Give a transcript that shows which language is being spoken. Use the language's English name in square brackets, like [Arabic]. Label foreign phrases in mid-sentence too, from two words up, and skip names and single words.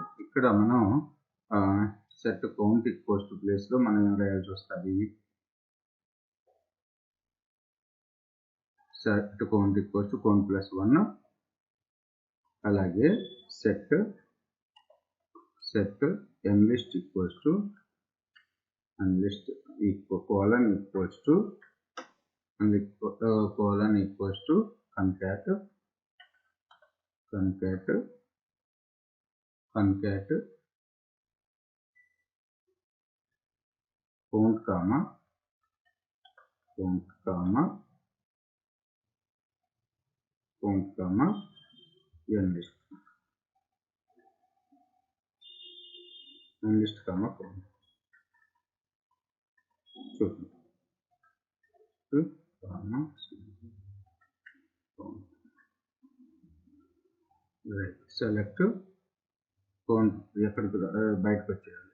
[Telugu] ఇక్కడ మనం [English] set count equals to [Telugu] ప్లేస్లో మనం ఏం రాయాల్సి వస్తుంది, [English] set count equals to count plus 1. అలాగే set enlist equals to unlist colon equals to concat count comma enlist comma count. [Telugu] చూడండి, [English] select count [Telugu] ఎక్కడికి బయటకు వచ్చేయాలి.